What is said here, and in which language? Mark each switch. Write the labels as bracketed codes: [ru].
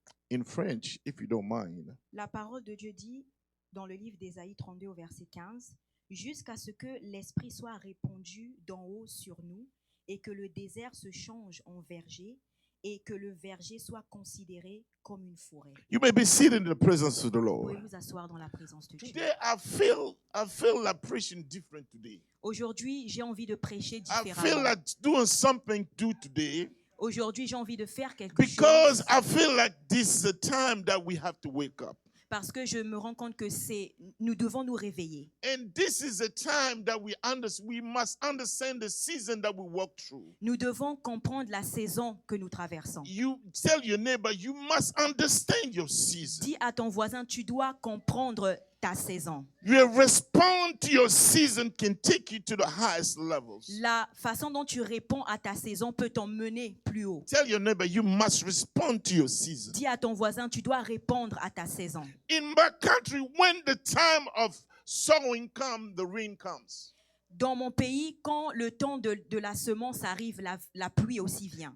[en] In French, if you don't mind. [fr] La parole de Dieu dit dans le livre d'Ésaïe 32 au verset 15, jusqu'à ce que l'Esprit soit répandu d'en haut sur nous et que le désert se change en verger et que le verger soit considéré comme une forêt. [en] You may be seated in the presence of the [fr] Vous [en] Lord. [fr] pouvez vous asseoir dans la présence de Dieu. [en] Today I feel like preaching different today. [fr] Aujourd'hui, j'ai envie de prêcher [en] I feel [fr] différemment. [en] like doing something new today [fr] Aujourd'hui, j'ai envie de faire quelque [en] because [fr] chose [en] I feel like this is a time that we have to wake up. [fr] parce que je me rends compte que nous devons nous réveiller. [en] And this is a time that we must understand the season that we walk through. [fr] Nous devons comprendre la saison que nous traversons. [en] You tell your neighbor, you must understand your season. [fr] Dis à ton voisin, tu dois comprendre ta saison. [en] Your response to your season can take you to the highest levels. [fr] La façon dont tu réponds à ta saison peut t'emmener plus haut. [en] Tell your neighbor, you must respond to your season. [fr] Dis à ton voisin, tu dois répondre à ta saison. [en] In my country, when the time of sowing comes, the rain comes. [fr] Dans mon pays, quand le temps de la semence arrive, la pluie aussi vient.